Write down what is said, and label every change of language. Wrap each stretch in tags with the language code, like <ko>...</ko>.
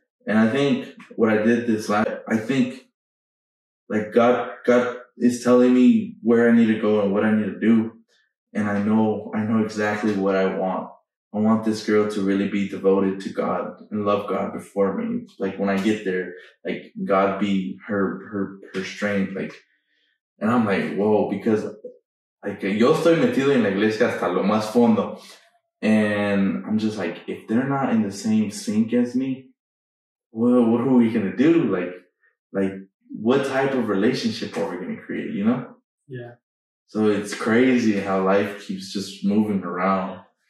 <en>And I think what I did I think like God is telling me where I need to go and what I need to do. And I know exactly what I want. I want this girl to really be devoted to God and love God before me. Like, when I get there, like, God be her strength. Like, and I'm like, whoa, because like,</en> <es>yo estoy metido en la iglesia hasta lo más fondo.</es> <en>And I'm just like, if they're not in the same sync as me, well, what are we going to do? Like, what type of relationship are we going to create, you know? Yeah. So it's crazy how life keeps just moving around.</en>